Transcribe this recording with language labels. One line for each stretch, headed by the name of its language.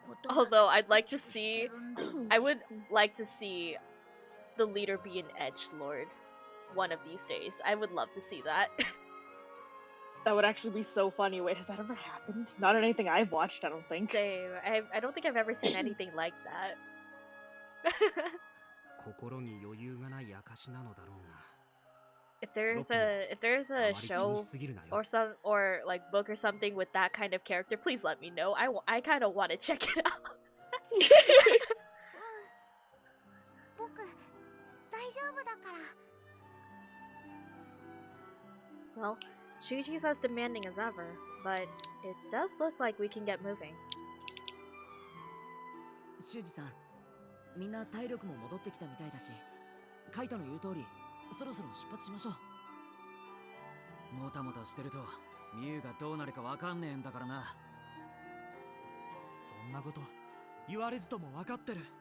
English: Although I'd like to see, I would like to see the leader be an edgelord one of these days. I would love to see that. That would actually be so funny. Wait, has that ever happened? Not in anything I've watched, I don't think. Same. I don't think I've ever seen anything like that.
Japanese: 心に余裕がない証なのだろうが。
English: If there's a show or like book or something with that kind of character, please let me know. I kind of want to check it out.
Japanese: 僕大丈夫だから。
English: Well, Shuji's as demanding as ever, but it does look like we can get moving.
Japanese: 修二さん、みんな体力も戻ってきたみたいだし、カイトの言う通り。そろそろ出発しましょう。もたもたしてるとミュウがどうなるかわかんねえんだからな。そんなこと言われずともわかってる。